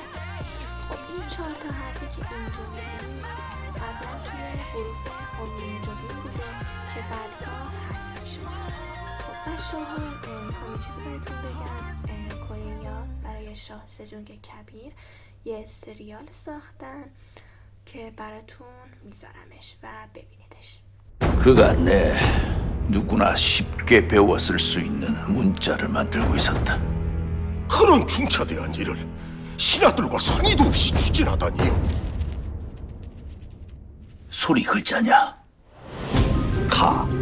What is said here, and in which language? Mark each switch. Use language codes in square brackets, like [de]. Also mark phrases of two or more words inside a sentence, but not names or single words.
[fa] خب این 4 تا حرفی که اینجا میبینی قبلا توی حروف هونمینجوگیم بوده که بعدها حذف شد. خب بچه‌ها میخوام یه چیزی بهتون بگم. کوریا برای شاه سجونگ کبیر یه سریال ساختن که براتون میذارمش و ببینیدش. [ko] 그가 누구나 쉽게 배웠을 수 있는 문자를 만들고 있었다. 그런 중차대한 일을 신하들과 상의도 없이 추진하다니요. 소리 글자냐? 가.